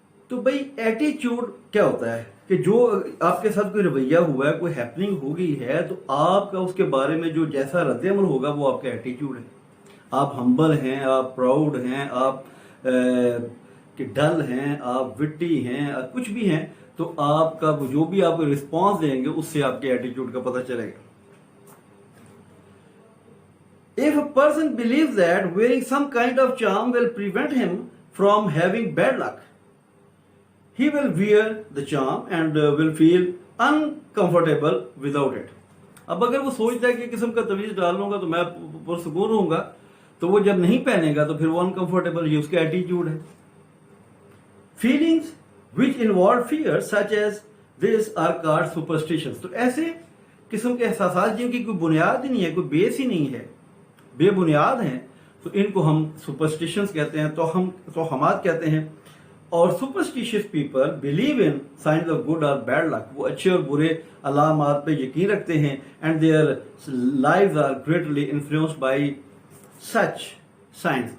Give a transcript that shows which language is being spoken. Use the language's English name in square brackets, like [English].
[Hindi] तो भाई एटीट्यूड क्या होता है कि जो आपके साथ कोई रवैया हुआ है, कोई हैपनिंग हो गई है, तो आपका उसके बारे में जो जैसा रद्द-ए-अमल होगा वो आपका एटीट्यूड है. आप हम्बल हैं, आप प्राउड हैं, आप कि डल हैं, आप विट्टी हैं, कुछ भी हैं, तो आपका जो भी आप रिस्पॉन्स देंगे उससे आपके एटीट्यूड का पता चलेगा. [English] If a person believes that wearing some kind of charm will prevent him from having bad luck, he will wear the charm and will feel uncomfortable without it. [Hindi] अब अगर वो सोचता है कि किस्म का तवीज डाल लूंगा तो मैं पुरसुकून रहूंगा, तो वो जब नहीं पहनेगा तो फिर वो अनकंफर्टेबल, ये उसका एटीट्यूड है. [English] Feelings which involve fear such as this are called superstitions. [Hindi] तो ऐसे किस्म के एहसास जिनकी कोई बुनियाद ही नहीं है, कोई बेस ही नहीं है, बेबुनियाद हैं, तो इनको हम सुपरस्टिशंस कहते हैं, तोहमात कहते हैं. [English] और superstitious people believe in science of good और bad luck. [Hindi] वो अच्छे और बुरे अलामात पे यकीन रखते हैं. [English] And their lives are greatly influenced by such science.